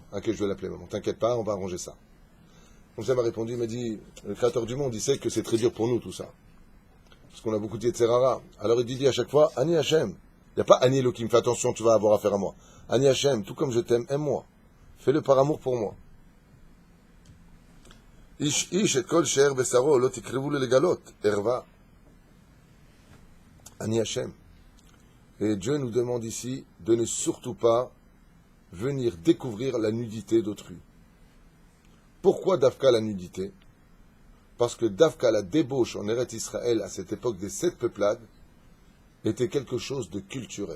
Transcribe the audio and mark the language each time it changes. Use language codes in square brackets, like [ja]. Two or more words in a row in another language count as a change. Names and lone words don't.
[fr] Ok, je vais l'appeler, maman. T'inquiète pas, on va arranger ça. Donc ça m'a répondu, il m'a dit, le créateur du monde, il sait que c'est très dur pour nous, tout ça. Parce qu'on a beaucoup de Yetzerara. Alors il dit à chaque fois, [he] אני השם. [fr] Il n'y a pas [he] אני אלוהים, [fr] fais attention, tu vas avoir affaire à moi. [he] אני השם, [fr] tout comme je t'aime, aime-moi. Fais-le par amour pour moi. [he] איש את כל שאר בשרו לא תקרבו לגלות ערוה. אני השם. [fr] Et Dieu nous demande ici de ne surtout pas venir découvrir la nudité d'autrui. Pourquoi Dafka la nudité? Parce que Dafka la débauche en Eretz Israël à cette époque des 7 peuplades était quelque chose de culturel.